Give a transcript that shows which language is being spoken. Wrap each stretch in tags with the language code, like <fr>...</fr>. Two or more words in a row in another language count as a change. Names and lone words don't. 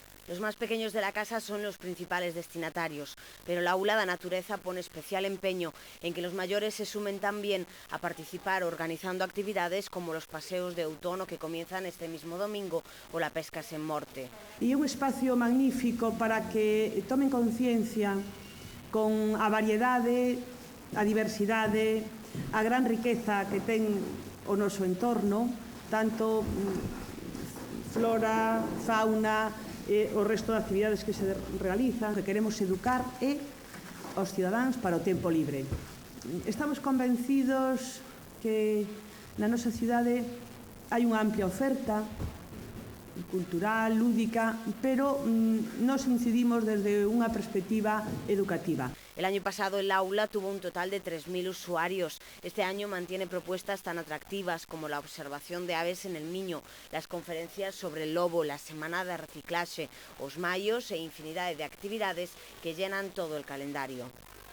<es>Los más pequeños de la casa son los principales destinatarios, pero la aula da Natureza pone especial empeño en que los mayores se sumen también a participar organizando actividades como los</es> <gl>paseos de outono</gl> <es>que comienzan este mismo domingo o la</es> <gl>pesca sen morte. E un espacio magnífico para que tomen conciencia con a variedade, a diversidade, a gran riqueza que ten o noso entorno, tanto flora, fauna, o resto de actividades que se realizan, que queremos educar aos cidadáns para o tempo libre. Estamos convencidos que na nosa cidade hai unha amplia oferta cultural, lúdica, pero nos incidimos desde unha perspectiva educativa.</gl> <es>El año pasado el aula tuvo un total de 3.000 usuarios. Este año mantiene propuestas tan atractivas como la observación de aves en el Miño, las conferencias sobre el lobo, la semana de</es> <gl>reciclaxe, os maios e infinidade</gl> <es>de actividades que llenan todo el calendario.</es>